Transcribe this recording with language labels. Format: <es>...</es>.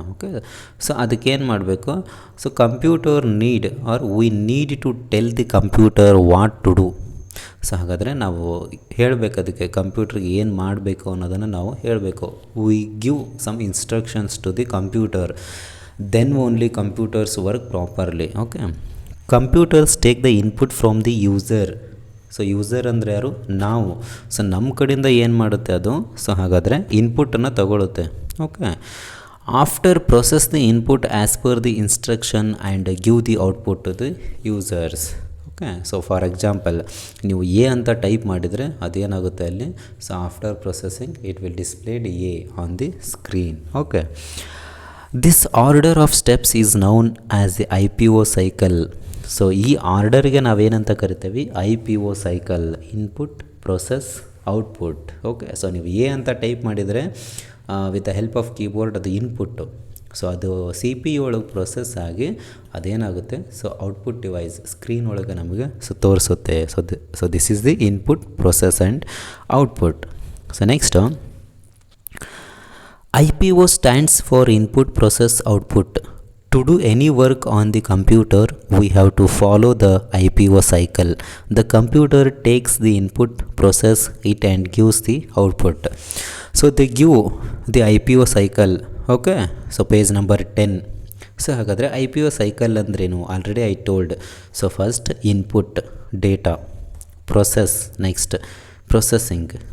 <en>okay, so</en> <kn>ಅದಕ್ಕೇನು ಮಾಡಬೇಕು,</kn> <en>So computer need are we need to tell the computer what to do.</en> <kn>So ಹಾಗಾದರೆ ನಾವು ಹೇಳಬೇಕು ಅದಕ್ಕೆ, ಕಂಪ್ಯೂಟ್ರಿಗೆ ಏನು ಮಾಡಬೇಕು ಅನ್ನೋದನ್ನು ನಾವು ಹೇಳಬೇಕು.</kn> <en>We give some instructions to the computer then only computers work properly. Okay, computers take the input from the user.</en> <kn>So user ಅಂದರೆ ಯಾರು? ನಾವು. ಸೊ ನಮ್ಮ ಕಡೆಯಿಂದ ಏನು ಮಾಡುತ್ತೆ ಅದು? ಸೊ ಹಾಗಾದರೆ ಇನ್ಪುಟನ್ನು ತಗೊಳುತ್ತೆ.</kn> <en>Okay, after process the input as per the instruction and give the output to the users.</en> <kn>Okay, so for example ನೀವು ಎ ಅಂತ ಟೈಪ್ ಮಾಡಿದರೆ ಅದೇನಾಗುತ್ತೆ ಅಲ್ಲಿ?</kn> <en>So after processing it will displayed A on the screen. Okay, this order of steps is known as the IPO cycle.</en> <kn>So ಈ ಆರ್ಡರ್ಗೆ ನಾವೇನಂತ ಕರಿತೀವಿ? IPO cycle, input process output. Okay, so ನೀವು A ಅಂತ type ಮಾಡಿದರೆ</kn> <en>with the help of keyboard</en> <kn>ಅದು input. So ಅದು CPU ಒಳಗೆ ಪ್ರೊಸೆಸ್ ಆಗಿ ಅದೇನಾಗುತ್ತೆ? ಸೊ ಔಟ್ಪುಟ್ ಡಿವೈಸ್ ಸ್ಕ್ರೀನ್ ಒಳಗೆ ನಮಗೆ ತೋರಿಸುತ್ತೆ.</kn> <en>So this is the input process and output. So next IPO stands for input process output. To do any work on the computer, we have to follow the IPO cycle. The computer takes the input, process it and gives the output. So they give the IPO cycle. Okay, so page number 10.</en> <kn>So ಹಾಗಾದರೆ IPO cycle ಅಂದ್ರೇನು?</kn> <en>Already I told.</en> <kn>So first input data, process, next processing.</kn>